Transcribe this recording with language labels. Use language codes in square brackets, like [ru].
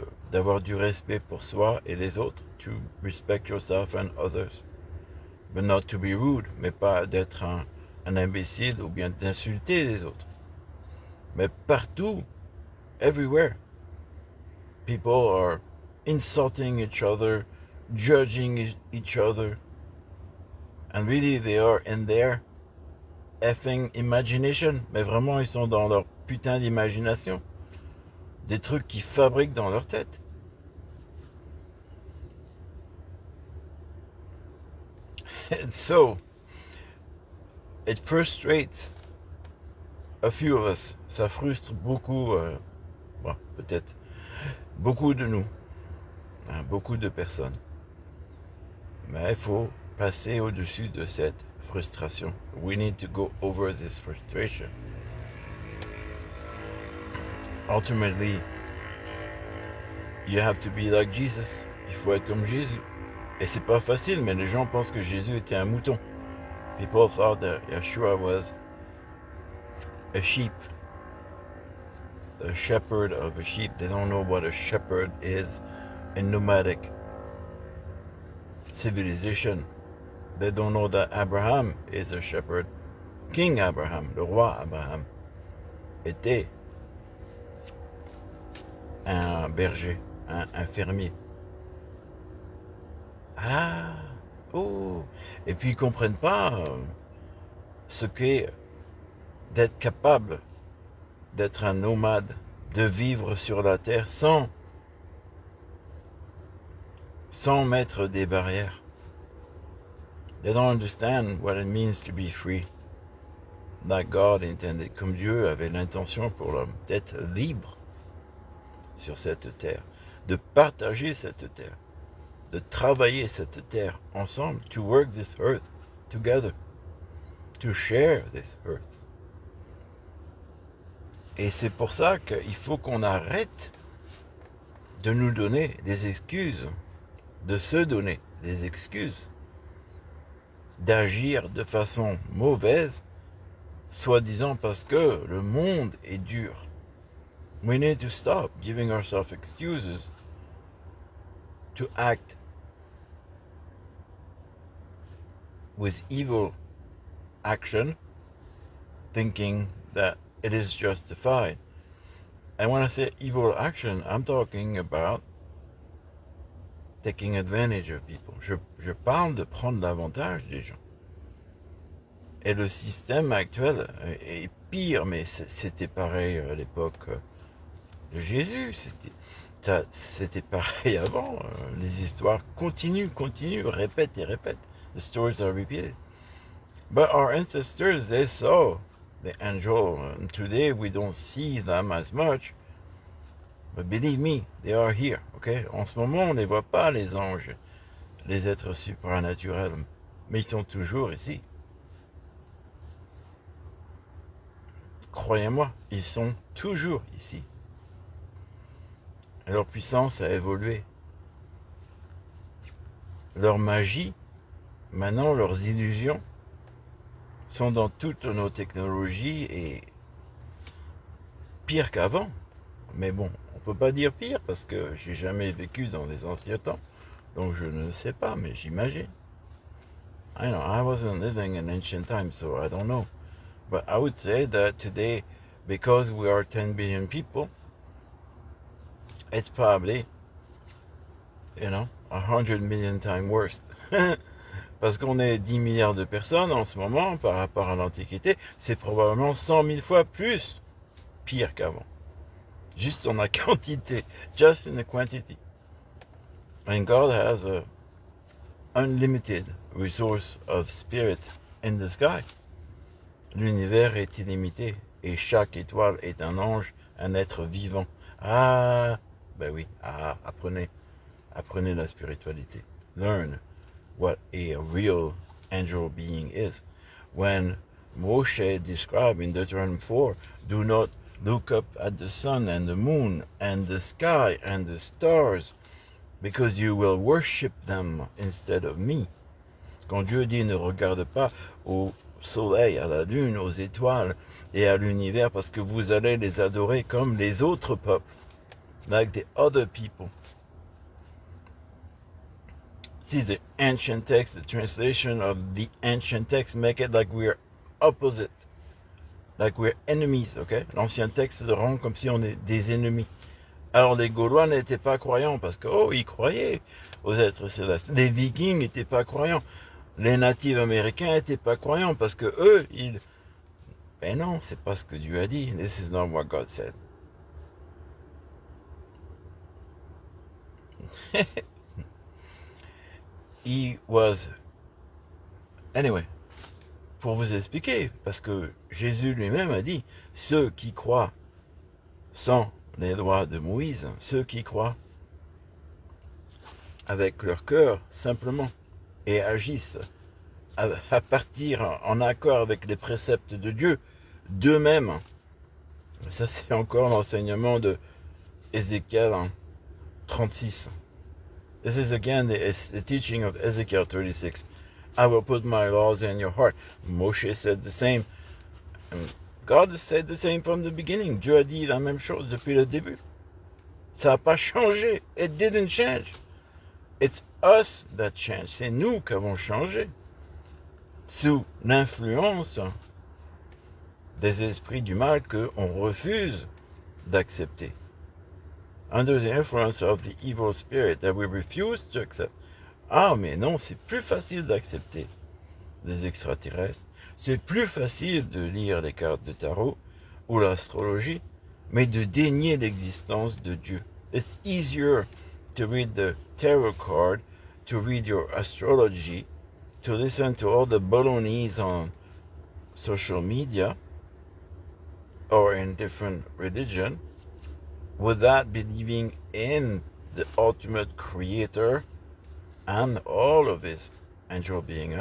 [fr] D'avoir du respect pour soi et les autres, [en] to respect yourself and others, but not to be rude, [fr] mais pas d'être un imbécile ou bien d'insulter les autres. Mais partout, [en] everywhere, people are insulting each other, judging each other, and really they are in their effing imagination. [fr] Mais vraiment, ils sont dans leur putain d'imagination. Des trucs qu'ils fabriquent dans leur tête. [en] And so, it frustrates a few of us. [fr] Ça frustre beaucoup, bon, peut-être, beaucoup de nous, hein, beaucoup de personnes. Mais il faut passer au-dessus de cette frustration. [en] We need to go over this frustration. Ultimately, you have to be like Jesus. [fr] Il faut être comme Jésus. Et c'est pas facile, mais les gens pensent que Jésus était un mouton. [en] People thought that Yeshua was a sheep. The shepherd of a sheep. They don't know what a shepherd is in nomadic civilization. They don't know that Abraham is a shepherd. [fr] King Abraham, le roi Abraham, était un berger, un fermier. Ah, oh. Et puis ils comprennent pas ce qu'est d'être capable d'être un nomade, de vivre sur la terre sans mettre des barrières. [en] They don't understand what it means to be free. Like God intended, [fr] comme Dieu avait l'intention pour l'homme, d'être libre sur cette terre, de partager cette terre, de travailler cette terre ensemble, [en] to work this earth [fr] together, to share this earth. Et c'est pour ça qu'il faut qu'on arrête de nous donner des excuses, de se donner des excuses, d'agir de façon mauvaise, soi-disant parce que le monde est dur. [en] We need to stop giving ourselves excuses to act with evil action, thinking that it is justified. And when I say evil action, I'm talking about taking advantage of people. [fr] Je parle de prendre l'avantage des gens. Et le système actuel est pire, mais c'était pareil à l'époque de Jésus. C'était pareil avant. Les histoires continuent, répètent et répètent. [en] The stories are repeated. But our ancestors, they saw the angel. And today we don't see them as much. But believe me, they are here. Okay? [fr] En ce moment, on ne les voit pas, les anges, les êtres supranaturels. Mais ils sont toujours ici. Croyez-moi, ils sont toujours ici. Leur puissance a évolué. Leur magie, maintenant leurs illusions, sont dans toutes nos technologies et pire qu'avant. Mais bon, on ne peut pas dire pire parce que j'ai jamais vécu dans les anciens temps. Donc je ne sais pas, mais j'imagine. [en] I wasn't living in ancient times, so I don't know. But I would say that today, because we are 10 billion people, it's probably, 100 million times worse. [fr] Parce qu'on est 10 milliards de personnes en ce moment par rapport à l'Antiquité, c'est probablement 100 000 fois plus pire qu'avant. Juste en la quantité, [en] just in the quantity. And God has a unlimited resource of spirits in the sky. [fr] L'univers est illimité et chaque étoile est un ange, un être vivant. Ah, ben oui, apprenez la spiritualité. [en] Learn what a real angel being is. When Moshe described in Deuteronomy 4, do not look up at the sun and the moon and the sky and the stars, because you will worship them instead of me. [fr] Quand Dieu dit ne regarde pas au soleil, à la lune, aux étoiles et à l'univers, parce que vous allez les adorer comme les autres peuples, [en] like the other people. See, the ancient text, the translation of the ancient text make it like we're opposite, like we're enemies, ok? [fr] L'ancien texte le rend comme si on est des ennemis. Alors les Gaulois n'étaient pas croyants parce que, ils croyaient aux êtres célestes. Les Vikings n'étaient pas croyants. Les natifs américains n'étaient pas croyants parce que eux, ben non, c'est pas ce que Dieu a dit. [en] This is not what God said. He was... [fr] Anyway, pour vous expliquer, parce que Jésus lui-même a dit, ceux qui croient sans les lois de Moïse, ceux qui croient avec leur cœur simplement et agissent à partir en accord avec les préceptes de Dieu d'eux-mêmes. Ça, c'est encore l'enseignement de Ézéchiel 36. [en] This is again the teaching of Ezekiel 36. I will put my laws in your heart. Moshe said the same. And God said the same from the beginning. [fr] Dieu a dit la même chose depuis le début. Ça n'a pas changé. [en] It didn't change. It's us that changed. [fr] C'est nous qui avons changé. Sous l'influence des esprits du mal qu'on refuse d'accepter. [en] Under the influence of the evil spirit that we refuse to accept. [fr] Ah, mais non, c'est plus facile d'accepter les extraterrestres. C'est plus facile de lire les cartes de tarot ou l'astrologie, mais de dénier l'existence de Dieu. [en] It's easier to read the tarot card, to read your astrology, to listen to all the balonies on social media or in different religion, without believing in the ultimate creator and all of his angel being.